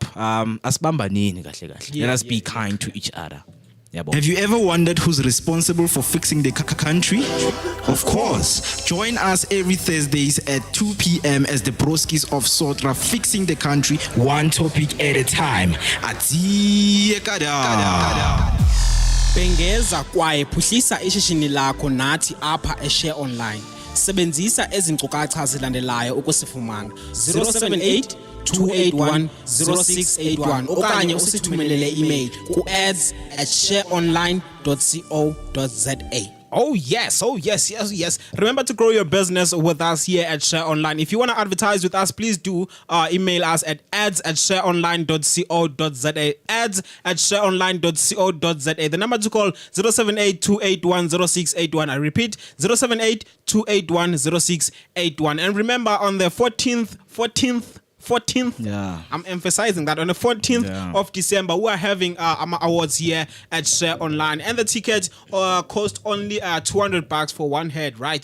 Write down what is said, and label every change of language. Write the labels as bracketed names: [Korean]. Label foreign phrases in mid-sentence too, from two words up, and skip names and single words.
[English] Let us be kind to each other. Have you ever wondered who's responsible for fixing the country? Of course. Join us every Thursdays at 2 p.m. as the Broskies of Sotra, fixing the country one topic at a time. [Xhosa] Bengeza kwaye phuhlisa ishishini lakho nathi apha eShare Online. Sebenzisa ezinkcukacha zilandelayo ukusifumana. 078 281 0681 okanye usithumelele email ku ads@shareonline.co.za. [English] Oh yes. Remember to grow your business with us here at Share Online. If you want to advertise with us, please do email us at ads@shareonline.co.za. ads@shareonline.co.za. The number to call 078-281-0681. I repeat, 078-281-0681. And remember, on the 14th, I'm emphasizing that on the 14th of December, we are having our awards here at Share Online, and the ticket cost only $200 for one head, right?